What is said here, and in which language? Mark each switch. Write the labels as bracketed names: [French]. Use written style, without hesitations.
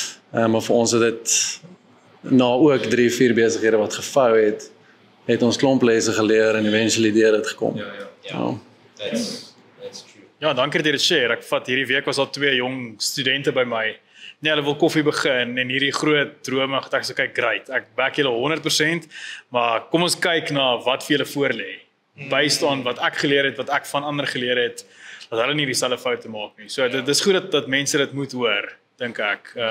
[Afrikaans] Maar vir ons het dit na ook 3-4 besighede wat gevou het ons klomp lesse geleer en eventually deur dit gekom. [English] Ja. That's true. [Afrikaans] Ja, dankie dat jy dit share. Ek vat hierdie week was al 2 jong studente by my. Nee, hulle wil koffie begin en hierdie groot drome, ek sê kyk, great. Ek back julle 100%, maar kom ons kyk na wat vir julle voorlê. [English] Based on [Afrikaans] wat ek geleer het, wat ek van ander geleer het, dat hulle nie dieselfde foute maak nie. So dit is goed dat mense dit moet hoor, dink ek.